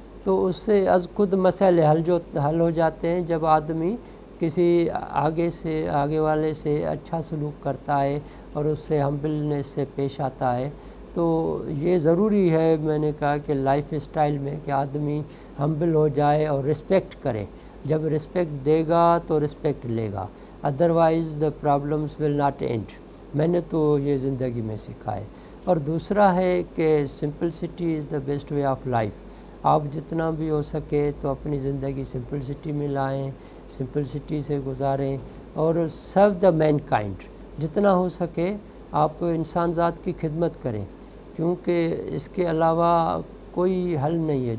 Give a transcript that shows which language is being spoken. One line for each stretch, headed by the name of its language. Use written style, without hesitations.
Urdu: تو اس سے از خود مسئلے حل ہو جاتے ہیں جب آدمی کسی آگے والے سے اچھا سلوک کرتا ہے اور اس سے ہمبلنس سے پیش آتا ہے. تو یہ ضروری ہے, میں نے کہا کہ لائف اسٹائل میں, کہ آدمی ہمبل ہو جائے اور رسپیکٹ کرے. جب رسپیکٹ دے گا تو رسپیکٹ لے گا,
English: Otherwise the problems will not end.
Urdu: میں نے تو یہ زندگی میں سیکھا ہے. اور دوسرا ہے کہ
English: Simplicity is the best way of life.
Urdu: آپ جتنا بھی ہو سکے تو اپنی زندگی سمپلسٹی میں لائیں, سمپلسٹی سے گزاریں, اور
English: Serve the mankind.
Urdu: جتنا ہو سکے آپ انسان ذات کی خدمت کریں, کیونکہ اس کے علاوہ کوئی حل نہیں ہے.